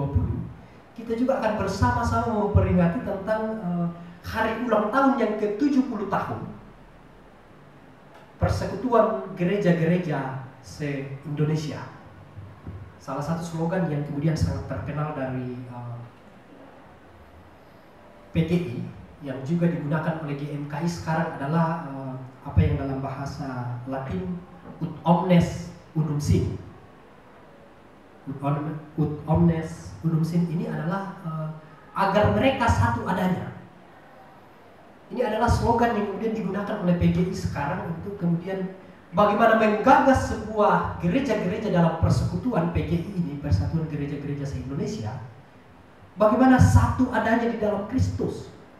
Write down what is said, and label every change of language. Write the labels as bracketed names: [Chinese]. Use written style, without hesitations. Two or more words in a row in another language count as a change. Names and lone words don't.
[Indonesian] Kita juga akan bersama-sama memperingati tentang hari ulang tahun yang ke-70 tahun Persekutuan Gereja-Gereja se-Indonesia. Salah satu slogan yang kemudian sangat terkenal dari PGI yang juga digunakan oleh GMKI sekarang adalah apa yang dalam bahasa Latin [Latin] ut omnes unum sum. Ut omnes unum sum [Indonesian] ini adalah agar mereka satu adanya. Ini adalah slogan yang kemudian digunakan oleh PGI sekarang untuk kemudian bagaimana menggagas sebuah gereja-gereja dalam persekutuan PGI ini, Persatuan Gereja-Gereja se-Indonesia, bagaimana satu adanya di dalam Kristus.